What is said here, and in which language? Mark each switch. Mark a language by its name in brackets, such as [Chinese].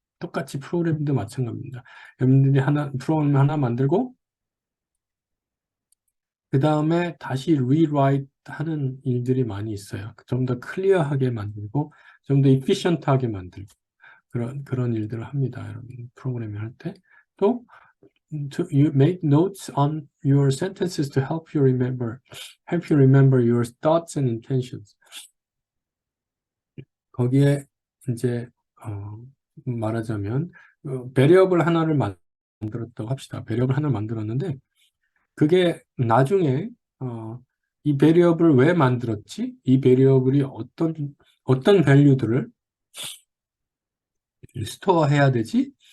[Korean] 똑같이 프로그램도 마찬가지입니다. 여러분들이 프로그램 하나 만들고 그 다음에 다시 rewrite 하는 일들이 많이 있어요. 좀 더 클리어하게 만들고, 좀 더 efficient하게 만들고, 그런 일들을 합니다. 여러분, 프로그래밍 할 때. [English] 또, you make notes on your sentences to help you remember your thoughts and intentions. [Korean] 거기에 이제, 말하자면, 베리어블 하나를 만들었다고 합시다. 베리어블 하나를 만들었는데, 그게 나중에 이 베리어블을 왜 만들었지? 이 베리어블이 어떤 밸류들을 스토어해야 되지?